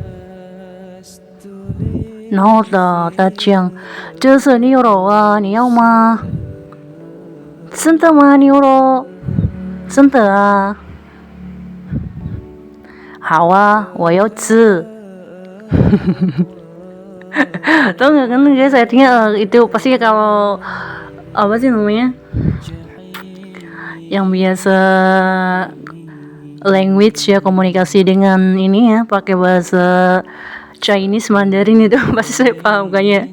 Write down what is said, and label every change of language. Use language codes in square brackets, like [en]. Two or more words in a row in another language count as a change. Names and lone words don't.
[zh] 然后他讲，这是牛肉啊，你要吗？真的吗？牛肉？真的啊？好啊，我要吃。 [id] Tahu nggak kan guys, artinya itu pasti kalau apa sih namanya, yang biasa language ya, komunikasi dengan ini ya pakai bahasa Chinese Mandarin itu pasti saya paham kayaknya.